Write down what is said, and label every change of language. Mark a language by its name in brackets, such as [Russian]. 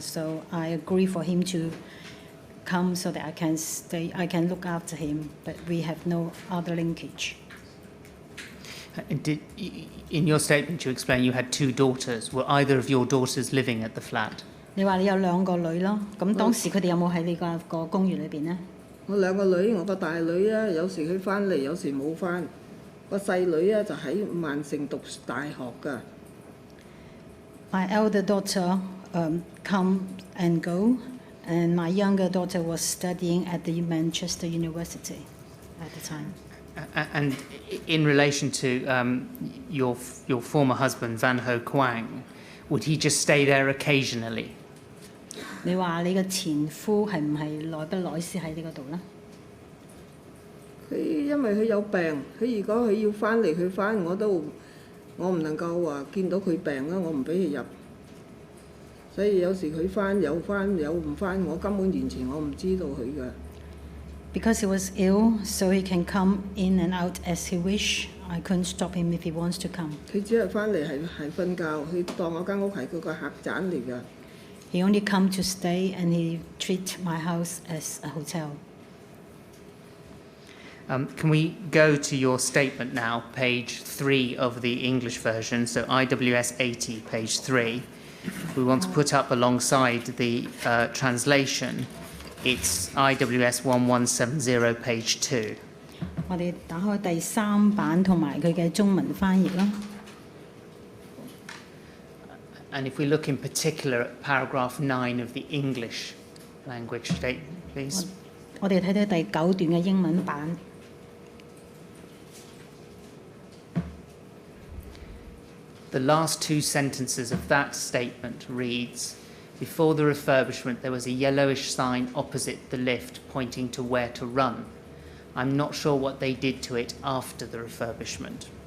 [English] So I agreed for him to come so that I can stay. I can look after him, but we have no other linkage. In your statement, you explained you had 2 daughters. Were either of your daughters living at the flat? [Chinese] 你話你有2個女咯，咁當時佢哋有冇喺你個公寓裏邊呢？我2個女，我個大女啊，有時佢翻嚟，有時冇翻。個細女啊就喺曼城讀大學㗎。 [English] My elder daughter come and go, and my younger daughter was studying at the Manchester University at the time. And in relation to your former husband, Van Ho Quang, would he just stay there occasionally? [Chinese] 你話你嘅前夫係唔係耐不耐先喺呢個度呢？佢因為佢有病，佢如果佢要翻嚟，佢翻我唔能夠話見到佢病啦，我唔俾佢入。所以有時佢翻有唔翻，我根本完全我唔知道佢㗎。 [English] Because he was ill, so he can come in and out as he wish. I couldn't stop him if he wants to come. [Chinese] 佢只係翻嚟係瞓覺，佢當我間屋係佢個客棧嚟㗎。 [English] He only come to stay, and he treat my house as a hotel. Can we go to your statement now, page 3 of the English version, so IWS 80, page 3. We want to put up alongside the translation, it's IWS 1170, page 2. [Chinese] 我哋打開第3版同埋佢嘅中文翻譯啦。 [English] And if we look in particular at paragraph 9 of the English language statement, please. [Chinese] 我哋睇睇第9段嘅英文版。 [English] The last 2 sentences of that statement reads, before the refurbishment there was a yellowish sign opposite the lift pointing to where to run. I'm not sure what they did to it after the refurbishment.